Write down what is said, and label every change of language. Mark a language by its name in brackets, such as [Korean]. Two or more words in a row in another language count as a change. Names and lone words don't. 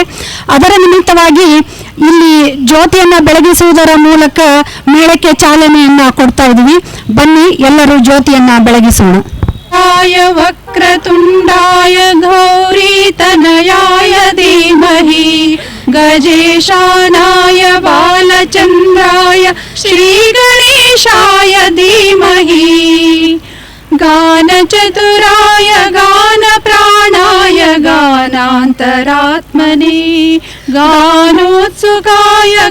[Kannada] ಅದರ ನಿಮಿತ್ತವಾಗಿ ಇಲ್ಲಿ ಜ್ಯೋತಿಯನ್ನ ಬೆಳಗಿಸುವುದರ ಮೂಲಕ ಮೇಳಕ್ಕೆ ಚಾಲನೆಯನ್ನ ಕೊಡ್ತಾ ಇದ್ದೀವಿ. ಬನ್ನಿ ಎಲ್ಲರೂ ಜ್ಯೋತಿಯನ್ನ ಬೆಳಗಿಸೋಣ. [Sanskrit] वक्रतुण्डाय गौरीतनयाय धीमहि गजेशानाय बालचन्द्राय श्रीगणेशाय धीमहि गानचतुराय गानप्राणाय गानान्तरात्मने गानोत्सुकाय